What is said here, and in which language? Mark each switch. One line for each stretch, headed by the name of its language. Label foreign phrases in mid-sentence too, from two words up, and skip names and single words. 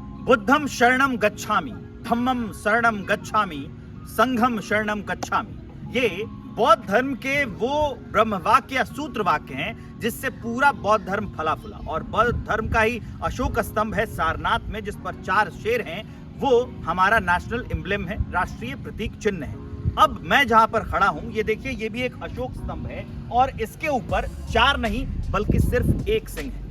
Pali: बुद्धम शरणम गच्छामि, धम्मम शरणम गच्छामि, संघम शरणम गच्छामि।
Hindi: ये बौद्ध धर्म के वो ब्रह्म वाक्य या सूत्र वाक्य हैं जिससे पूरा बौद्ध धर्म फला फूला। और बौद्ध धर्म का ही अशोक स्तंभ है सारनाथ में, जिस पर 4 शेर हैं, वो हमारा
English: national emblem
Hindi: है, राष्ट्रीय प्रतीक चिन्ह है। अब मैं जहां पर खड़ा हूं, ये देखिए, ये भी एक अशोक स्तंभ है और इसके ऊपर 4 नहीं बल्कि सिर्फ 1 सिंह है।